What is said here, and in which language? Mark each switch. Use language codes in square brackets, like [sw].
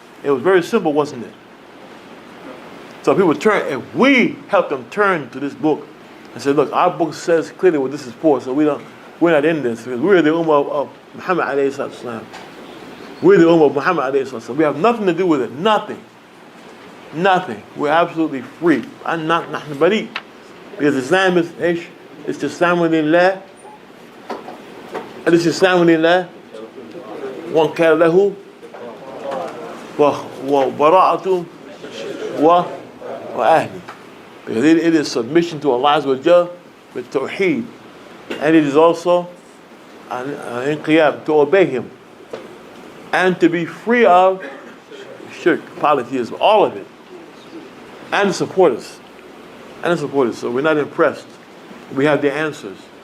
[en] It was very simple, wasn't it? So people turn, if we help them turn to this book and say, look, our book says clearly what this is for, so we're not in this, because we're the ummah of Muhammad alayhi salatu. We're the ummah of Muhammad alayhi salatu. We have nothing to do with it, nothing. We're absolutely free. I'm not نحن بريء. Because Islam is ايش؟ استسلام لله. [ar] الاستسلام لله وانقياد له وبراءة وأهله. [en] Because it is submission to Allah Azza wa Jalla with tawheed, and it is also an inqiyab, to obey Him, and to be free of shirk, polytheism, all of it. And the supporters. So we're not impressed. We have the answers.